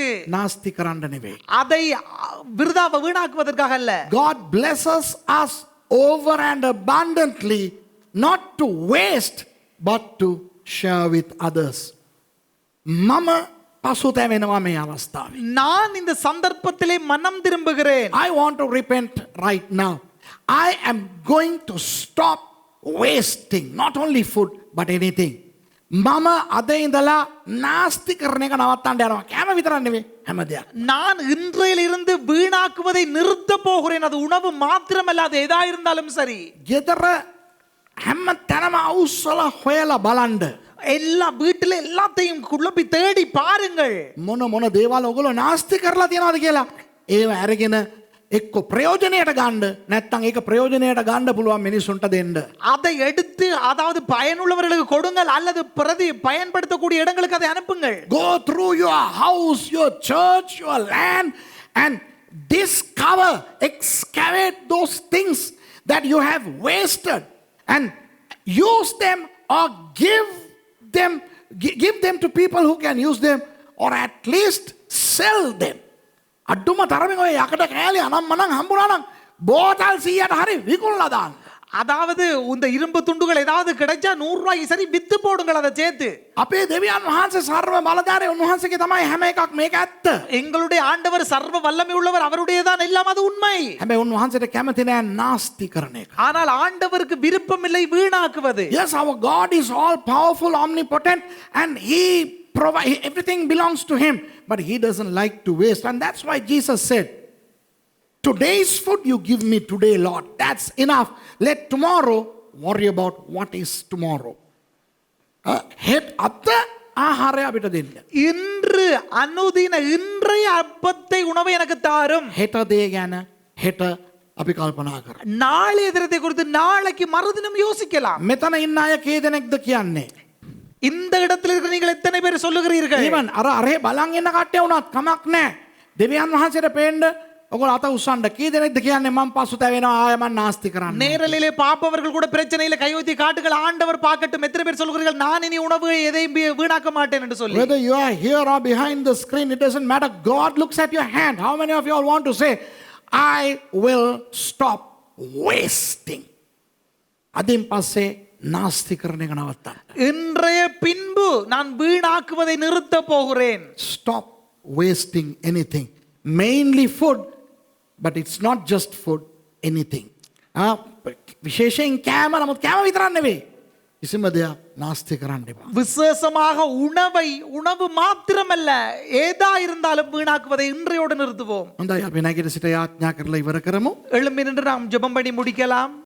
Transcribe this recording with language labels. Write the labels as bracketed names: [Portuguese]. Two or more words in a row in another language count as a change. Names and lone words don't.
[Sinhala] නාස්ති කරන්න නෙවෙයි. [Tamil] அதை விருதாவ வீணாக்குவதற்காக அல்ல. [English] God blesses us over and abundantly, not to waste but to share with others. [Sinhala] මම පසුතැවෙනවා මේ අවස්ථාවේ. [Tamil] நான் இந்த சந்தர்ப்பத்திலே மனம் திரும்புகிறேன். [English] I want to repent right now. I am going to stop wasting not only food but anything. [Sinhala] මම අද ඉඳලා නාස්ති කරන එක නවත්තන්න යනවා. කෑම විතරක් නෙවෙයි, හැම දෙයක්. [Tamil] நான் இன்றையிலிருந்து வீணாக்குவதை நிறுத்த போகிறேன். அது உணவு மாத்திரமல்ல, அது எதா இருந்தாலும் சரி. [Sinhala] ගෙදර හැම තැනම අවුස්සලා හොයලා බලන්න. [Tamil] எல்லா வீட்டுல எல்லாத்தையும் குழப்பி தேடி பாருங்கள். [Sinhala] මොන මොන දේවල් ඔයගොල්ලෝ නාස්ති කරලා තියනවද කියලා. ඒව අරගෙන එක්ක ප්‍රයෝජනයට ගන්න නැත්නම් ඒක ප්‍රයෝජනයට ගන්න පුළුවන් මිනිසුන්ට දෙන්න. [Tamil] அதை எடுத்து அதாவது பயனுள்ளவர்களுக்கு கொடுங்கள் அல்லது பயன்படுத்தக்கூடிய இடங்களுக்கு அதை அனுப்புங்கள். [English] Go through your house, your church, your land and discover, excavate those things that you have wasted and use them or give them to people who can use them or at least sell them. [Sinhala] අඩුම තරමින් ඔය යකඩ කෑලි අනම්මනම් හම්බුනානම් බෝතල් 100ට හරි විකුණලා දාන්න. [Tamil] அதாவது இந்த இரும்பு துண்டுகள் ஏதாவது கிடைச்சா 100 ரூபாய்க்கு சரி வித்து போடுங்கள் அதை சேர்த்து. [Sinhala] අපේ දෙවියන් වහන්සේ සර්ව බලධාරී උන්වහන්සේගේ තමයි හැම එකක් මේක ඇත්ත. [Tamil] எங்களுடைய ஆண்டவர் சர்வ வல்லமை உள்ளவர், அவருடையதான் எல்லாம், அது உண்மை. [Sinhala] හැබැයි උන්වහන්සේට කැමති නෑ නාස්ති කරන එක. [Tamil] ஆனால் ஆண்டவருக்கு விருப்பம் இல்லை வீணாக்குவது. [English] Yes, our God is all powerful, omnipotent and he provide everything belongs to him, but he doesn't like to waste, and that's why Jesus said, today's food you give me today, Lord, that's enough. Let tomorrow worry about what is tomorrow. [Sinhala] Head අත ආහාරය අපිට දෙන්න. [Tamil] இன்று அனுதின இன்றைய அப்பத்தை உணவை எனக்கு தாரும். [Sinhala] හෙට දේ ගැන හෙට අපි කල්පනා කරමු. [Tamil] நாளைய தினத்தை குறித்து நாளைக்கு மறுதினம் யோசிக்கலாம். [Sinhala] මෙතන ඉන්න අය කී දෙනෙක්ද කියන්නේ? [Tamil] இந்த இடத்தில் இருக்கிற நீங்கள் எத்தனை பேர் சொல்லுகிறீர்கள்? [Sinhala] even අරේ බලන් ඉන්න කට්ටිය වුණත් කමක් නැහැ. දෙවියන් වහන්සේට පේන්න ඔයගොල්ලෝ අත උස්සන්න. කී දෙනෙක්ද කියන්නේ මම පසුතැවෙනවා ආය මම නාස්ති කරන්න. [Tamil] நேரலிலே பாப்பவர்கள் கூட பிரச்சனையில கையொத்தி காட்டுகள், ஆண்டவர் பார்க்கட்டும். எத்தனை பேர் சொல்கிறீர்கள் நான் இனி உணவு எதையும் வீணாக்க மாட்டேன் என்று சொல்லி? [English] Whether you are here or behind the screen, it doesn't matter. God looks at your hand. How many of you all want to say, I will stop wasting? [Sinhala] අදින් පස්සේ නාස්ති කරන එක නවත්තන්න. [Tamil] இன்றைய பின்பு நான் வீணாக்குவதை நிறுத்த போகிறேன். [English] Stop wasting anything. Mainly food, but it's not just food, anything. [Sinhala] විශේෂයෙන් කෑම, නමුත් කෑම විතරක් නෙවෙයි. කිසිම දෙයක් නාස්ති කරන්න එපා. [Tamil] விசேஷமாக உணவு மாத்திரமல்ல, ஏதா இருந்தாலும் வீணாக்குவதை இன்றையோடு நிறுத்துவோம். [Sinhala] හොඳයි අපි නැගිට සිට යාඥා කරලා ඉවර කරමු. [Tamil] எழும்பி நின்று நாம் ஜெபம் பண்ணி முடிக்கலாம்.